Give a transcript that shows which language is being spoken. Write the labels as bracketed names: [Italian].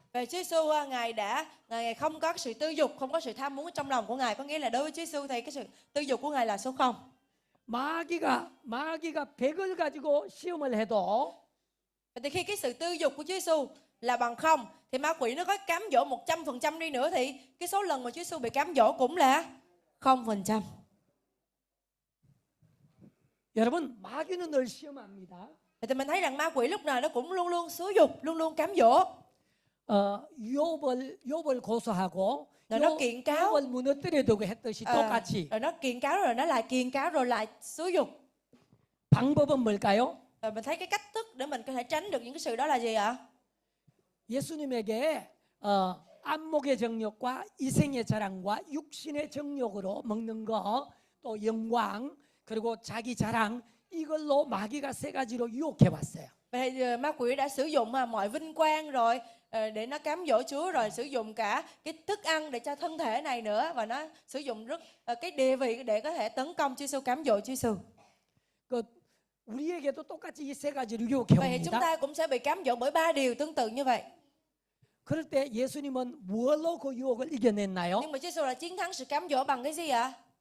[Vietnamese] Về Chúa Giêsu, Ngài không có sự tư dục, không có sự tham muốn trong lòng của Ngài, có nghĩa là đối với Chúa Giêsu thì cái sự tư dục của Ngài là số 0. [Korean] 마귀가 100을 가지고 시험을 해도 [Vietnamese] Vậy thì khi cái sự tư dục của Chúa Giêsu là bằng 0 thì ma quỷ nó có cám dỗ 100% đi nữa thì cái số lần mà Chúa Giêsu bị cám dỗ cũng là 0%. [Korean] 여러분 마귀는 늘 시험합니다. [Vietnamese] Vậy thì mình thấy rằng ma quỷ lúc nào nó cũng luôn luôn xúi dục, luôn luôn cám dỗ. [Korean] 욥을 고소하고 [Vietnamese] Rồi nó kiện cáo. [Korean] 욥을 무너뜨려두고 했듯이 똑같이. [Vietnamese] Rồi nó kiện cáo rồi nó lại kiện cáo rồi lại xúi dục. [Korean] 방법은 뭘까요? [Vietnamese] Rồi mình thấy cái cách thức để mình có thể tránh được những cái sự đó là gì ạ? [Korean] 예수님에게 안목의 정욕과 이생의 자랑과 육신의 정욕으로 먹는 거, 또 영광, 그리고 자기 자랑 이걸로 마귀가 세 가지로 유혹해 왔어요. [Vietnamese] Vậy thì ma quỷ đã sử dụng mọi vinh quang rồi để nó cám dỗ Chúa, rồi sử dụng cả cái thức ăn để cho thân thể này nữa, và nó sử dụng cái địa vị để có thể tấn công Chúa Giêsu, cám dỗ Chúa Giêsu. [Korean] 그 우리에게도 똑같이 이 세 가지를 유혹해 [Vietnamese] Vậy thì chúng [Korean] 옵니다. [Vietnamese] ta cũng sẽ bị cám dỗ bởi 3 điều tương tự như vậy. [Korean] 그럴 때 예수님은 무엇로 그 유혹을 이겨냈나요? [Vietnamese] Nhưng mà Chúa Giêsu là chiến thắng sự cám dỗ bằng cái gì ạ?